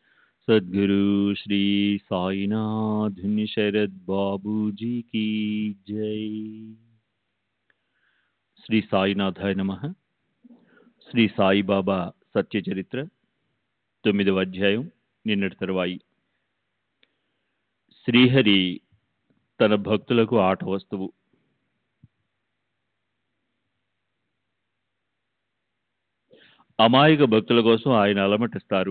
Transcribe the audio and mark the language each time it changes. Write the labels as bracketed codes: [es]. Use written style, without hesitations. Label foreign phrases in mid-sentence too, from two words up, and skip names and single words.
[hi] सद्गुरु श्री साईनाथ शरद बाबू जी की जय। [sa] श्री साईनाथाय नमः। [te] శ్రీ సాయిబాబా సత్య చరిత్ర 9వ అధ్యాయం నిన్నటి తరువాయి. శ్రీహరి తన భక్తులకు ఆట వస్తువు. అమాయక భక్తుల కోసం ఆయన అలమటిస్తారు.